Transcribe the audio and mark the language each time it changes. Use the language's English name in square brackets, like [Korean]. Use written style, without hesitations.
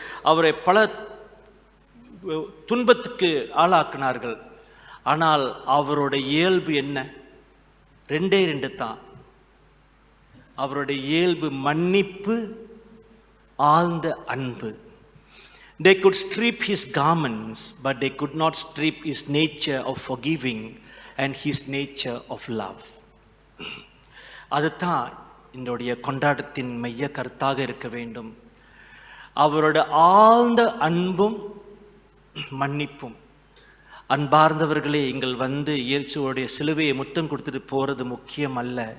[Tamil] அவரை பல துன்பத்துக்கு ஆளாக்கினார்கள். ஆனால் அவரோட இயல்பு என்ன? 2 தான். அவருடைய இயல்பு மன்னிப்பு, ஆழ்ந்த அன்பு. [English] They could strip his garments, but they could not strip his nature of forgiving and his nature of love. [Tamil] அதுதான் என்னுடைய கொண்டாட்டத்தின் மைய கருத்தாக இருக்க வேண்டும். அவரோட ஆழ்ந்த அன்பும் மன்னிப்பும். அன்பார்ந்தவர்களே, எங்கள் வந்து இயேசுவோடைய சிலுவையை முத்தம் கொடுத்துட்டு போகிறது முக்கியம் அல்ல.